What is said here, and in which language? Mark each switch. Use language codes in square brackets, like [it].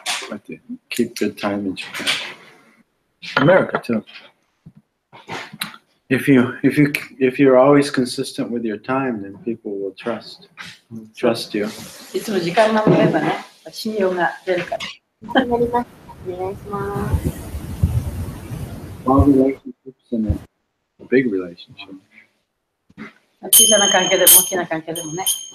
[en] But keep good time in Japan. America too. If you're always consistent with your time, then people will trust you. [ja] いつも時間守ればね、信用が出るから。お願いします。 [en] All relationships and a big relationship. [ja] 小さな関係でも大きな関係でもね。